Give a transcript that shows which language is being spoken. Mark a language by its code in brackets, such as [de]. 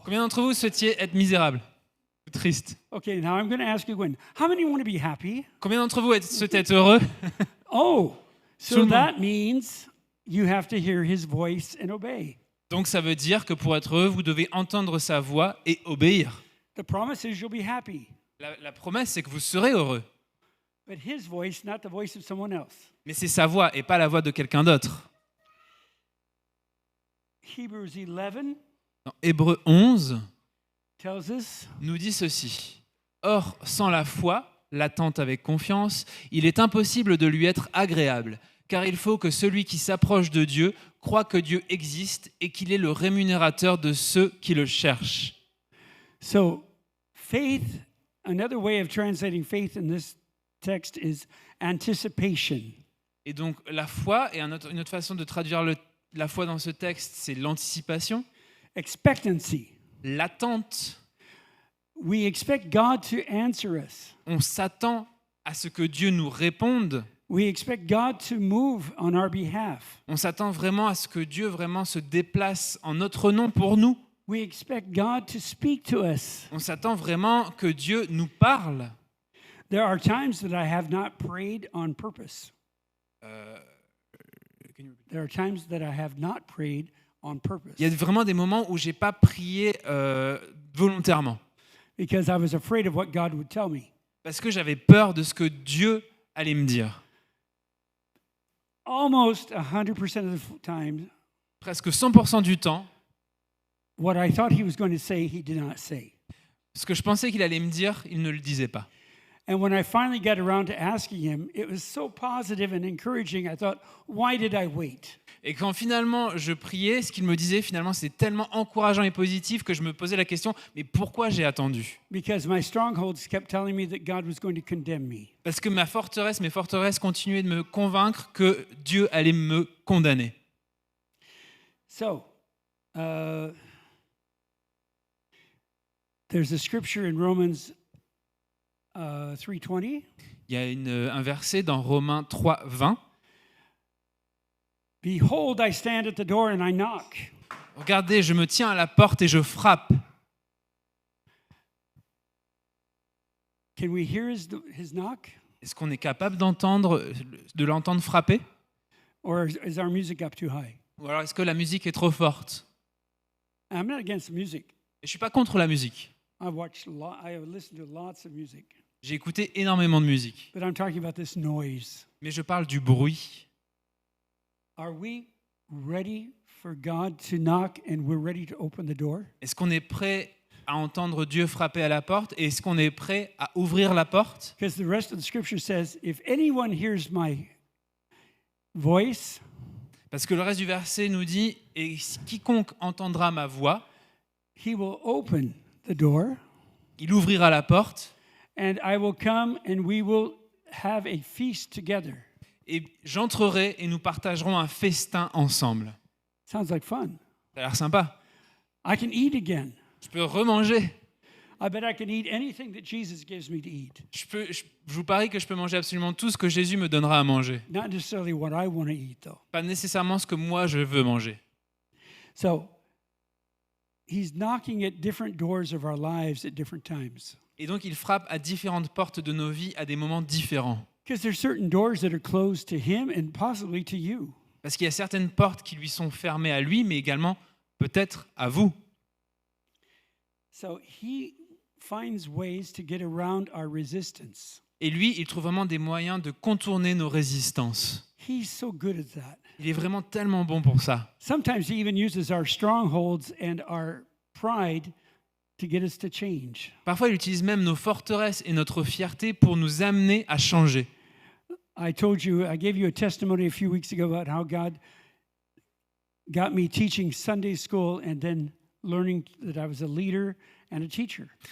[fr] Combien d'entre vous souhaitiez être misérable ou triste? [en] Okay, now I'm going to ask you again. How many want to be happy? [fr] Combien d'entre vous souhaitez être heureux? Oh, Tout so le monde. [en] that means you have to hear his voice and obey. [fr] Donc ça veut dire que pour être heureux, vous devez entendre sa voix et obéir. [en] The promise is you'll be happy, [fr] La promesse, c'est que vous serez heureux. [en] but his voice, not the voice of someone else. [fr] Mais c'est sa voix et pas la voix de quelqu'un d'autre. [en] Hebrews 11 [fr] Dans Hébreux 11 [en] tells us, [fr] nous dit ceci. Or, sans la foi, l'attente avec confiance, il est impossible de lui être agréable, car il faut que celui qui s'approche de Dieu croit que Dieu existe et qu'il est le rémunérateur de ceux qui le cherchent. [en] So, faith, another way of translating faith in this text is anticipation. [fr] Et donc la foi, et une autre façon de traduire la foi dans ce texte, c'est l'anticipation, [en] Expectancy. [fr] l'attente. [en] We expect God to answer us. [fr] On s'attend à ce que Dieu nous réponde. [en] We expect God to move on our behalf. [fr] On s'attend vraiment à ce que Dieu vraiment se déplace en notre nom pour nous. [en] We expect God to speak to us. [fr] On s'attend vraiment que Dieu nous parle. [en] There are times that I have not prayed on purpose. There are times that I have not prayed on purpose [fr] Il y a vraiment des moments où j'ai pas prié volontairement [en] because I was afraid of what God would tell me. [fr] parce que j'avais peur de ce que Dieu allait me dire. [en] Almost 100% of the time, [fr] Presque 100% du temps, [en] what I thought he was going to say, he did not say. [fr] ce que je pensais qu'il allait me dire, il ne le disait pas. [en] And when I finally got around to asking him, it was so positive and encouraging. I thought, why did I wait? [fr] Et quand finalement je priais, ce qu'il me disait finalement c'était tellement encourageant et positif que je me posais la question, mais pourquoi j'ai attendu ? [en] Because my strongholds kept telling me that God was going to condemn me. [fr] Parce que mes forteresses continuaient de me convaincre que Dieu allait me condamner. [en] So, there's a scripture in Romans 3:20. [fr] Il y a un verset dans Romains 3, 20. [en] Behold, I stand at the door and I knock. [fr] Regardez, je me tiens à la porte et je frappe. [en] Can we hear his knock? [fr] Est-ce qu'on est capable de l'entendre frapper ? [en] Or is our music up too high? [fr] Ou alors est-ce que la musique est trop forte ? [en] I'm not against music. [fr] Et je ne suis pas contre la musique. [en] I listen to lots of music. [fr] J'ai écouté énormément de musique. [en] But I'm talking about this noise. [fr] Mais je parle du bruit. [en] Are we ready for God to knock and we're ready to open the door? [fr] Est-ce qu'on est prêt à entendre Dieu frapper à la porte et est-ce qu'on est prêt à ouvrir la porte? [en] Because the rest of the scripture says, if anyone hears my voice, [fr] Parce que le reste du verset nous dit « Et quiconque entendra ma voix, [en] he will open the door, [fr] il ouvrira la porte [en] and I will come and we will have a feast together. [fr] et j'entrerai et nous partagerons un festin ensemble. [en] Sounds like fun. » [fr] Ça a l'air sympa. [en] I can eat again. [fr] Je peux remanger. [en] I bet I can eat anything that Jesus gives me to eat. [fr] Je vous parie que je peux manger absolument tout ce que Jésus me donnera à manger. [en] Not necessarily what I want to eat, though. [fr] Pas nécessairement ce que moi je veux manger. [en] So, he's knocking at different doors of our lives at different times. [fr] Et donc il frappe à différentes portes de nos vies à des moments différents. [en] Because there's certain doors that are closed to him and possibly to you. [fr] Parce qu'il y a certaines portes qui lui sont fermées à lui, mais également peut-être à vous. [en] So he finds ways to get around our resistance. [fr] Et lui, il trouve vraiment des moyens de contourner nos résistances. [en] He's so good at that. [fr] Il est vraiment tellement bon pour ça. [en] Sometimes he even uses our strongholds and our pride to get us to change. [fr] Parfois, il utilise même nos forteresses et notre fierté pour nous amener à changer. [en] I gave you a testimony a few weeks ago about how God got me teaching Sunday school and then learning that I was a leader and a teacher.